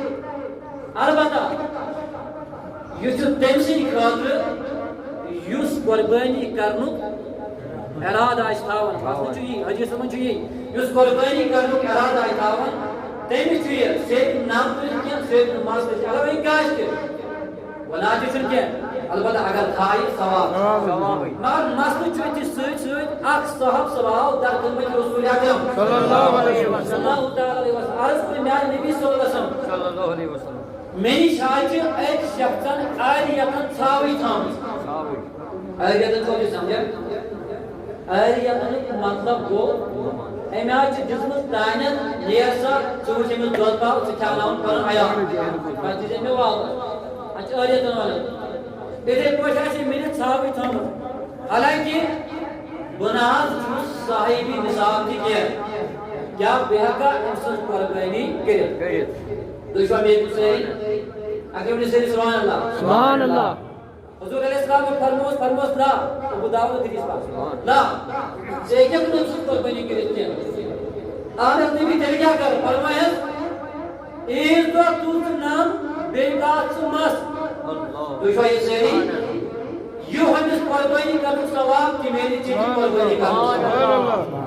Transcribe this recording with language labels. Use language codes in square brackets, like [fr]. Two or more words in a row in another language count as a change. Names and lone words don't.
[ks] البتہ یہِ چھُ تٔمۍ سٕنٛدِ خٲطرٕ یُس قۄربٲنی کرنُک ارادٕ آسہِ تھاوان مسلہٕ چھُ یی حدیثس منٛز چھُ یی یُس قۄربٲنی کرنُک ارادٕ آسہِ تھاوان تٔمِس چھُ یہِ سُہ ہیٚکہِ نم تُلِتھ کینٛہہ سُہ ہیٚکہِ نہٕ مس تُلِتھ اگر وۄنۍ کیٛاہ آسہِ وَنان تہِ چھُنہٕ کینٛہہ البتہ اگر تھایہِ ثواب مگر مسلہٕ چھُ أتھی سۭتۍ سۭتۍ اکھ صحب سوال در خدمت رسول اکرم [ar] صلی اللہ علیہ وسلم [ks] عرض کٔر میٛانہِ نبی [ar] صلی اللہ علیہ وسلم [ks] مےٚ نِش حظ چھِ أکۍ شخصن عٲریتن ژھاوٕج تھٲومٕژ عٲریتن چھُوا تُہۍ سمجھان عٲریتنُک مطلب گوٚو أمۍ حظ چھِ دِژمٕژ تانٮ۪تھ نیر سا ژٕ وٕچھ أمِس دۄد پاو ژٕ کھٮ۪وناوُن پنُن عیال پتہٕ دِژ مےٚ واپس اَتھ چھِ عٲریتن ونان یِتھَے پٲٹھۍ آسہِ مےٚ ژھاوٕج تھٲومٕژ حالانکہِ بہٕ نہ حظ چھُس صاحبی نِصاب تہِ کینٛہہ کیٛاہ بہٕ ہٮ۪کا أمۍ سٕنٛز قۄربٲنی کٔرِتھ تُہۍ چھِوا مےٚ سٲری اگر ؤنِو سٲری [ar] سبحان اللہ سبحان اللہ [ks] حضور [ar] علیہ السلام [ks] فرموس لا ابو داؤد حدیث پاک لا ژٕ ہیٚککھ نہٕ أمۍ سٕنٛز قۄربٲنی کٔرِتھ کینٛہہ اہن حظ نبی تیٚلہِ کیٛاہ کَرٕ فرمایس عیٖذ دۄہ تُل ژٕ نم بیٚیہِ کاٹ ژٕ مس تُہۍ چھِوا یہِ سٲری یہِ ہُمِس قۄربٲنی کرنُک ثواب تہِ میلہِ ژےٚ تہِ قۄربٲنی کرنُک